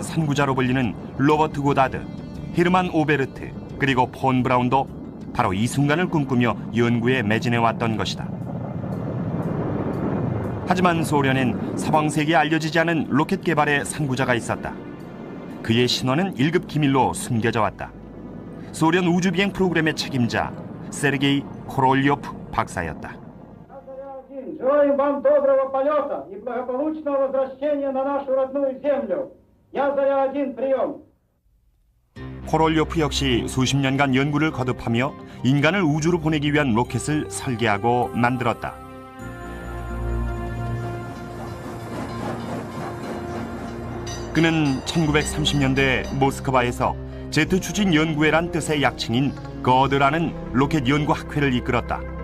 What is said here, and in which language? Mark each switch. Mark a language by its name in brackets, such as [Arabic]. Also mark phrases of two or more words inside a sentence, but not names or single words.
[Korean] 선구자로 불리는 로버트 고다드, 헤르만 오베르트, 그리고 폰 브라운도 바로 이 순간을 꿈꾸며 연구에 매진해왔던 것이다. 하지만 소련엔 서방세계에 알려지지 않은 로켓 개발의 선구자가 있었다. 그의 신원은 1급 기밀로 숨겨져 왔다. 소련 우주비행 프로그램의 책임자 세르게이 코롤리오프 박사였다. [Russian] Желаем вам доброго полета и благополучного возвращения на нашу родную землю. Я Заря-1, прием. [Korean] 코롤리오프 역시 수십 년간 연구를 거듭하며 인간을 우주로 보내기 위한 로켓을 설계하고 만들었다. 그는 1930년대 모스크바에서 제트 추진 연구회란 뜻의 약칭인 거드라는 로켓 연구 학회를 이끌었다.